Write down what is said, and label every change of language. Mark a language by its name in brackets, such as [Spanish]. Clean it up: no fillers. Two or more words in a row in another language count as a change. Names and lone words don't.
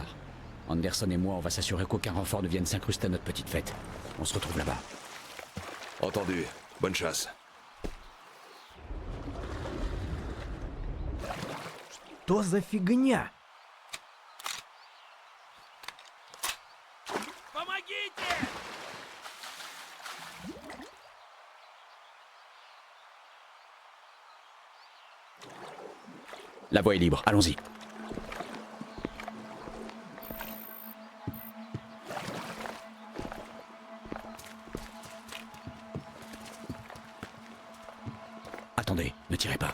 [French] Anderson et moi, on va s'assurer qu'aucun renfort ne vienne s'incruster à notre petite fête. On se retrouve là-bas. Entendu. Bonne chasse. [Russian] Что за фигня? Помогите! [French] La voie est libre, allons-y. Attendez, ne tirez pas.